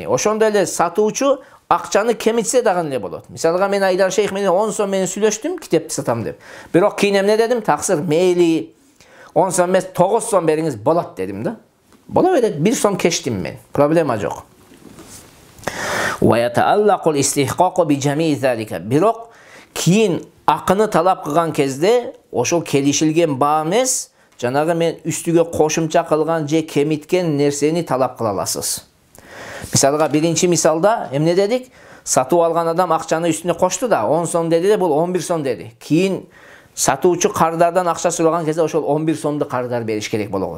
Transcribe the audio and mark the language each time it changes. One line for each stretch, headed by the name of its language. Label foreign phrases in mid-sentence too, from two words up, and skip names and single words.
Kyrgyz: Ошондой эле сатуучу акчаны кемитсе дагы эле болот. Мисалга мен Айдар Шейх менен 10 сом менен сүйлөштүм, китепти сатам деп. Бирок кийин эмне дедим? Таксыр мейли 10 сом эмес 9 сом бериңиз болот дедим да. Боло берет, 1 сом кечтим мен. Проблема жок.
Arabic: ويتعلق الاستحقاق بجميع ذلك.
Kyrgyz: Biroq keyin ақыны талап қылған кезде, ошол келишилген баа эмес, жанагы мен үстүгө кошумча кылган же кемиткен нерсени талап кыла аласыз. Мисалга, биринчи мисалда эмне дедик? Сатып алган адам акчаны үстүнө кошту да, 10 сом деди де, бул 11 сом деди. Кийин сатуучу кардардан акча сураган кезде ошол 11 сомду кардар бериш керек болот.